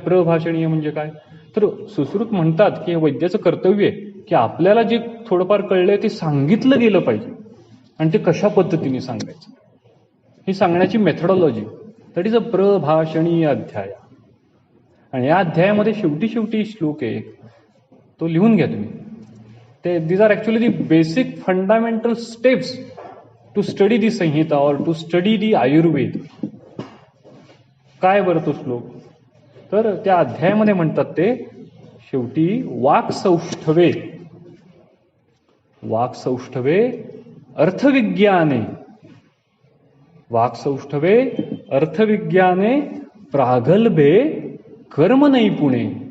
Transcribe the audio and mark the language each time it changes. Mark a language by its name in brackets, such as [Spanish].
[Marathi] प्रभाषणीय म्हणजे काय? तर सुश्रुत म्हणतात की हे वैद्याचं कर्तव्य आहे की आपल्याला जे थोडंफार कळलंय ते सांगितलं गेलं पाहिजे, आणि ते कशा पद्धतीने सांगायचं ही सांगण्याची मेथडॉलॉजी, [English] that is a [Marathi] प्रभाषणीय अध्याय. आणि या अध्यायामध्ये शेवटी श्लोक आहे, तो लिहून घ्या तुम्ही. [English] ते these are actually the basic fundamental steps to study the samhita और to study the Ayurveda. [Marathi] काय बरं तो श्लोक? तर त्या अध्यायामध्ये म्हणतात ते शेवटी [Sanskrit] वाक्सौष्ठवे अर्थविज्ञाने प्रागल्भे कर्मनैपुणे.